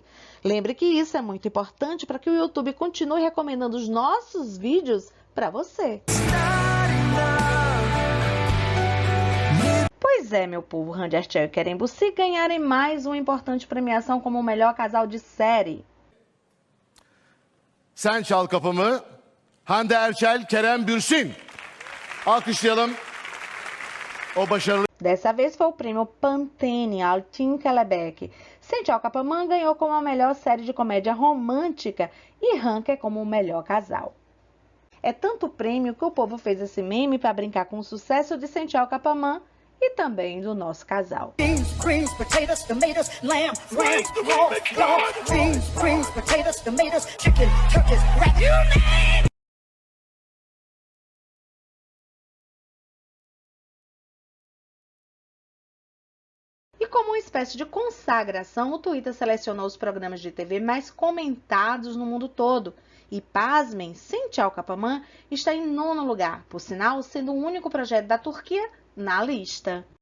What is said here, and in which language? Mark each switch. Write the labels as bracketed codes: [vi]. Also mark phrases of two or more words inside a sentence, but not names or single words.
[pt] Lembre que isso é muito importante para que o YouTube continue recomendando os nossos vídeos para você. Pois é, meu povo, Hande Erçel e Kerem Bürsin ganharem mais uma importante premiação como o melhor casal de série. Sen Çal Kapımı, Hande Erçel, Kerem Bürsin. [tr] Alkışlayalım. O başarılı. [pt] Dessa vez foi o prêmio Pantene Altın Kelebek. Sen Çal Kapımı ganhou como a melhor série de comédia romântica e Hanke como o melhor casal. É tanto prêmio que o povo fez esse meme para brincar com o sucesso de Sen Çal Kapımı e também do nosso casal. [en] Beans, greens, potatoes, tomatoes, lamb, ram, pork, dog. Beans, greens, potatoes, tomatoes, chicken, turkeys, rat. You name. [pt] E como uma espécie de consagração, o Twitter selecionou os programas de TV mais comentados no mundo todo. E pasmem, Sen Çal Kapımı está em 9º lugar, por sinal, sendo o único projeto da Turquia na lista.